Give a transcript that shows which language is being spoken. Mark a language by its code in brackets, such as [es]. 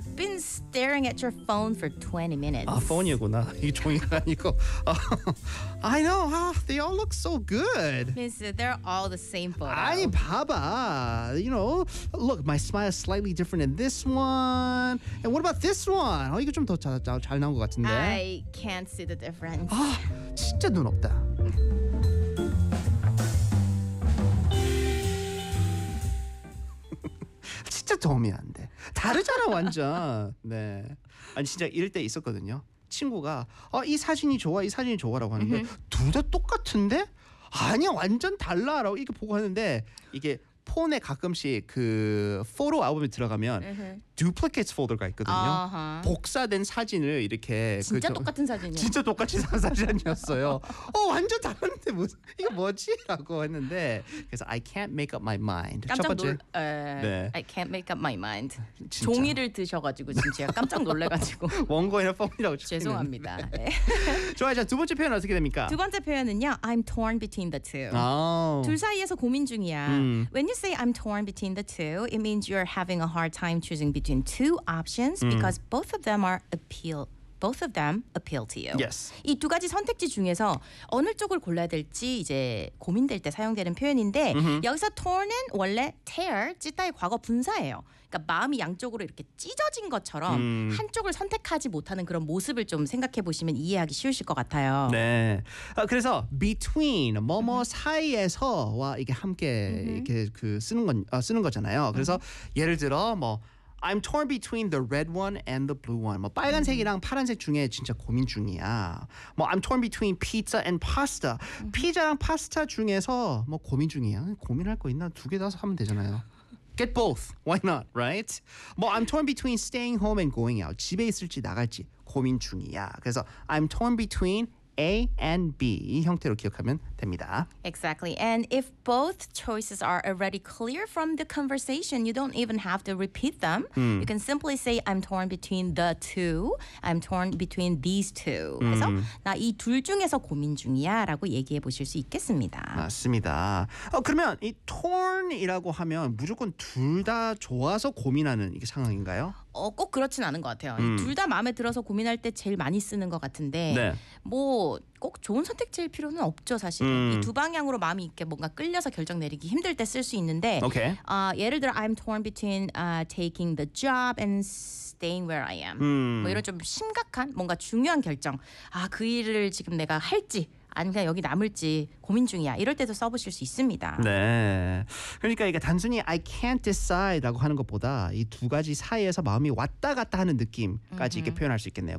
[en] You've been staring at your phone for 20 minutes. [ko] 아, 폰이구나. 이 종이가 아니고. [en] I know. They all look so good. Minzuya, they're all the same photo. [ko] 아니, 봐봐. [en] You know, look, my smile is slightly different in this one. And what about this one? [ko] 이거 좀 더 잘 나온 것 같은데. [en] I can't see the difference. [ko] 아, 진짜 눈 없다. Totally 안 돼. 다르잖아 완전. 네. 아니 진짜 이럴 때 있었거든요. 친구가 이 사진이 좋아. 이 사진이 좋아라고 하는데 둘 다 똑같은데? 아니야. 완전 달라라고 이렇게 보고 하는데 이게 폰에 가끔씩 그 포토 앨범에 들어가면 duplicates folder가 있거든요. 복사된 사진을 이렇게 진짜 똑같은 사진이요. 진짜 똑같은 사진이었어요. 완전 다른데 이거 뭐지? 라고 했는데 그래서 [en] I can't make up my mind. [ko] 깜짝 첫 번째. 네. [en] I can't make up my mind. [ko] 진짜. 종이를 드셔가지고 지금 제가 깜짝 놀래가지고 원고이나 폼이라고 죄송합니다. 좋아요. 자, 두 번째 표현 어떻게 됩니까? 두 번째 표현은요. [en] I'm torn between the two. 오. [ko] 둘 사이에서 고민 중이야. [en] When you say I'm torn between the two, it means you're having a hard time choosing between two options because both of them are appeal. Both of them appeal to you. Yes. [ko] 이 두 가지 선택지 중에서 어느 쪽을 골라야 될지 이제 고민될 때 사용되는 표현인데 여기서 torn은 원래 tear, 찢다의 과거 분사예요. 그러니까 마음이 양쪽으로 이렇게 찢어진 것처럼 한쪽을 선택하지 못하는 그런 모습을 좀 생각해 보시면 이해하기 쉬우실 것 같아요. 네. 그래서 between 뭐뭐 사이에서와 이게 함께 이렇게 그 쓰는 거잖아요. 그래서 예를 들어 뭐 [en] I'm torn between the red one and the blue one. [ko] 뭐 빨간색이랑 파란색 중에 진짜 고민 중이야. [en] 뭐 I'm torn between pizza and pasta. [ko] 피자랑 파스타 중에서 뭐 고민 중이야. 고민할 거 있나? 두 개 다 사면 되잖아요. [en] Get both. Why not? Right? 뭐 I'm torn between staying home and going out. [ko] 집에 있을지 나갈지 고민 중이야. 그래서 [en] I'm torn between A and B [ko] 이 형태로 기억하면 됩니다. [en] Exactly. And if both choices are already clear from the conversation, you don't even have to repeat them. You can simply say, I'm torn between the two. I'm torn between these two. [ko] 그래서 나 이 둘 중에서 고민 중이야 라고 얘기해 보실 수 있겠습니다. 맞습니다. 그러면 이 torn이라고 하면 무조건 둘 다 좋아서 고민하는 이게 상황인가요? 꼭 그렇진 않은 것 같아요. 둘 다 마음에 들어서 고민할 때 제일 많이 쓰는 것 같은데 네. 뭐 꼭 좋은 선택지일 필요는 없죠, 사실. 이 두 방향으로 마음이 이렇게 뭔가 끌려서 결정 내리기 힘들 때 쓸 수 있는데 [en] okay. 예를 들어 I'm torn between taking the job and staying where I am. [ko] 뭐 이런 좀 심각한 뭔가 중요한 결정. 아, 그 일을 지금 내가 할지 아니면 그냥 여기 남을지 고민 중이야. 이럴 때도 써보실 수 있습니다. 네. 그러니까 이게 단순히 [en] I can't decide [ko] 라고 하는 것보다 이 두 가지 사이에서 마음이 왔다 갔다 하는 느낌까지 이렇게 표현할 수 있겠네요.